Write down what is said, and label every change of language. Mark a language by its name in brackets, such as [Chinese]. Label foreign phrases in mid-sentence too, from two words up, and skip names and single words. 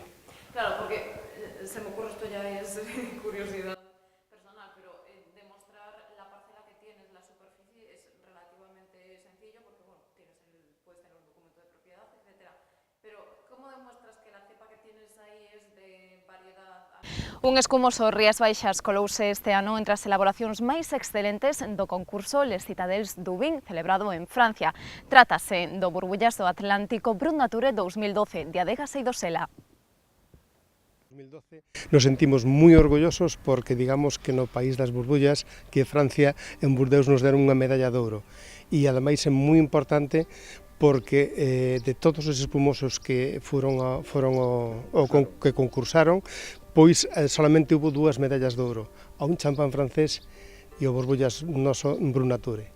[Spanish] Claro, porque se me ocurre, esto ya es curiosidad personal, pero demostrar la parcela que tienes, la superficie, es relativamente sencillo porque, bueno, puedes tener un documento de propiedad, etcétera. Pero, ¿cómo demuestras que la cepa que tienes ahí es de variedad? [Galician] Un escumoso Rías Baixas colouse este ano entre as elaboracións máis excelentes do concurso Les Citadels du Vin, celebrado en Francia. Trátase do Burbullas do Atlántico Brut Nature 2012, de Adegas e Dosela. 2012 nos sentimos moi orgullosos porque digamos que no país das burbullas, que Francia, en Burdeos nos deron unha medalla de ouro, e ademais é moi importante porque de todos os espumosos que que concursaron, pois [Spanish] solamente hubo 2 medallas [Galician] de ouro, a un champán francés e o Burbullas noso Brut Nature.